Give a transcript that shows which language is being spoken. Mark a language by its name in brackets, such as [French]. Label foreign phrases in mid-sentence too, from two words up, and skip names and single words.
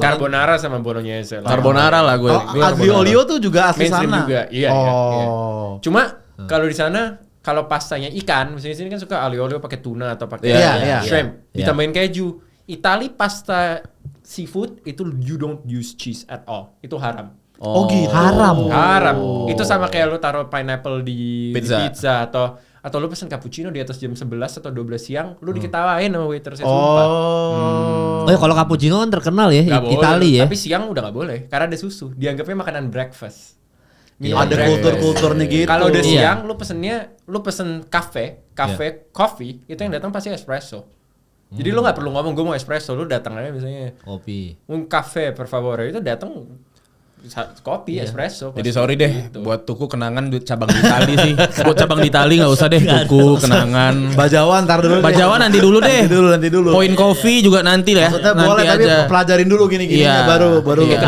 [Indonesian] Carbonara sama bolognese lah. Carbonara lah gue. Oh, Gue aglio olio tuh juga asli Mainstream sana. juga. Iya, oh. iya, iya. Cuma kalau di sana kalau pastanya ikan, misalnya di sini kan suka aglio olio pakai tuna atau pakai Iya, iya. shrimp, Iya. ditambahin keju. Itali pasta seafood itu [English] you don't use cheese at all. [Indonesian] Itu haram. Oh gitu. Haram. Haram. Itu sama kayak lu taruh pineapple di Pizza. pizza atau atau lu pesen cappuccino di atas jam 11 atau 12 siang, lu diketawain sama waitersnya sumpah. Oh ya kalau cappuccino kan terkenal ya Nggak boleh, Itali ya. Tapi siang udah nggak boleh karena ada susu. Dianggapnya makanan breakfast. Ada kultur-kulturnya gitu. Kalau udah Iya. siang lu pesen [English] cafe coffee, [Indonesian] itu yang datang pasti espresso. Jadi lu nggak perlu ngomong gue mau espresso, lu datang aja misalnya Kopi. [Italian] un cafe per favore, [Indonesian] itu datang kopi espresso. Jadi pasti sorry deh gitu. buat tuku kenangan duit cabang di Itali sih. Buat cabang di Itali enggak usah deh tuku kenangan. Bajawan ntar dulu. Bajawan nanti dulu deh. Nanti dulu. Poin kopi juga nanti lah. Maksudnya Nanti boleh tapi aja. pelajarin dulu gini-gini Iya. baru. Iya, tapi